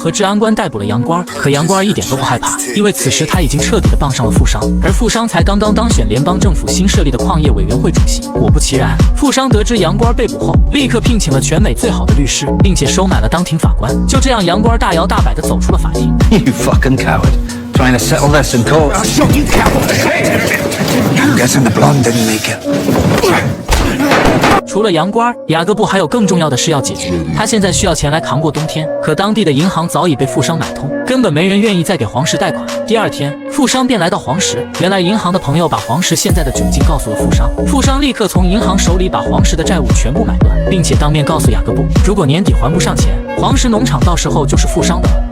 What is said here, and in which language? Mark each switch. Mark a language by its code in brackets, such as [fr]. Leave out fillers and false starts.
[zh] 和治安官逮捕了杨官，可杨官一点都不害怕，因为此时他已经彻底的傍上了富商，而富商才刚刚当选联邦政府新设立的矿业委员会主席。果不其然，富商得知杨官被捕后，立刻聘请了全美最好的律师，并且收买了当庭法官。就这样，杨官大摇大摆地走出了法庭。 [en] You fucking coward. Trying to settle this in court. I'll show you, coward. I'm guessing the blonde didn't make it. [zh] 除了杨官，雅各布还有更重要的事要解决。他现在需要钱来扛过冬天，可当地的银行早已被富商买通，根本没人愿意再给黄石贷款。第二天，富商便来到黄石，原来银行的朋友把黄石现在的窘境告诉了富商，富商立刻从银行手里把黄石的债务全部买断，并且当面告诉雅各布，如果年底还不上钱，黄石农场到时候就是富商的了。